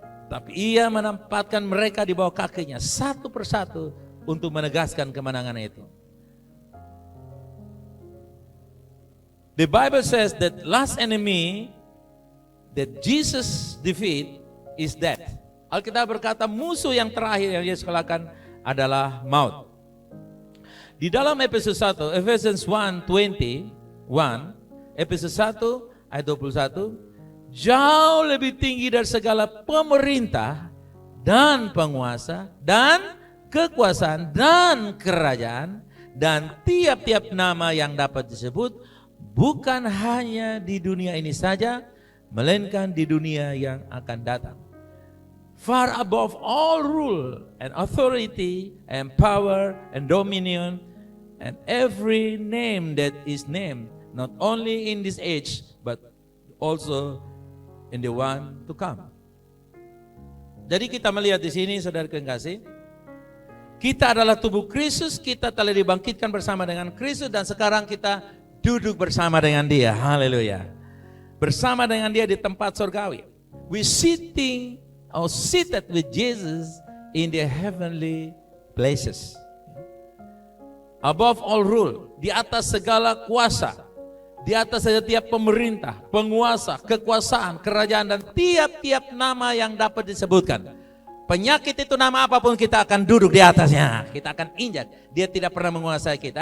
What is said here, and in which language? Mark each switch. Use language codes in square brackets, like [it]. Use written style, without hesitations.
[id] Tapi ia menempatkan mereka di bawah kakinya satu persatu untuk menegaskan kemenangan itu. [en] The Bible says that last enemy that Jesus defeat is death. [id] Alkitab berkata musuh yang terakhir yang Yesus kalahkan adalah maut. Di dalam Efesus 1, Ephesians 1:21, Efesus 1 ayat 21, jauh lebih tinggi dari segala pemerintah dan penguasa dan kekuasaan dan kerajaan dan tiap-tiap nama yang dapat disebut, bukan hanya di dunia ini saja, melainkan di dunia yang akan datang. [en] Far above all rule and authority and power and dominion and every name that is named, not only in this age but also in the one to come. [id] Jadi kita melihat di sini, saudara kekasih, kita adalah tubuh Kristus, kita telah dibangkitkan bersama dengan Kristus dan sekarang kita duduk bersama dengan Dia. Haleluya. Bersama dengan Dia di tempat surgawi. [en] We seated with Jesus in the heavenly places. Above all rule, [id] di atas segala kuasa, di atas setiap pemerintah, penguasa, kekuasaan, kerajaan dan tiap-tiap nama yang dapat disebutkan. Penyakit itu nama apapun kita akan duduk di atasnya, kita akan injak. Dia tidak pernah menguasai kita.